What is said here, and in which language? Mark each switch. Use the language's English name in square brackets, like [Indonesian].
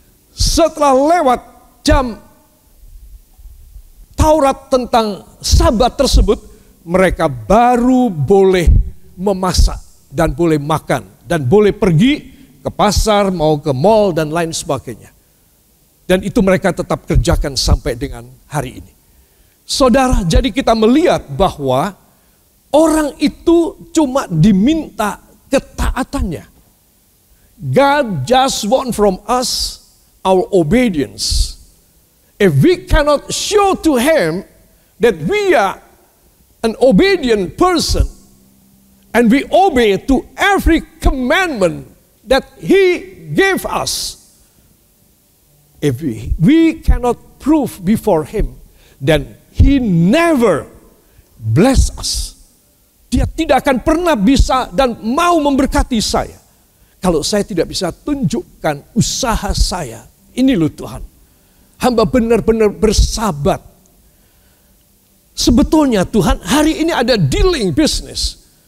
[Indonesian] Setelah lewat jam Taurat tentang Sabat tersebut, mereka baru boleh memasak dan boleh makan dan boleh pergi ke pasar, mau ke mall dan lain sebagainya. Dan itu mereka tetap kerjakan sampai dengan hari ini. Saudara, jadi kita melihat bahwa orang itu cuma diminta ketaatannya. [English] God just want from us our obedience. If we cannot show to Him that we are an obedient person and we obey to every commandment that He gave us, if we cannot prove before Him, then He never bless us. [Indonesian] Dia tidak akan pernah bisa dan mau memberkati saya kalau saya tidak bisa tunjukkan usaha saya. Ini loh Tuhan, hamba benar-benar bersabat. Sebetulnya Tuhan, hari ini ada dealing business.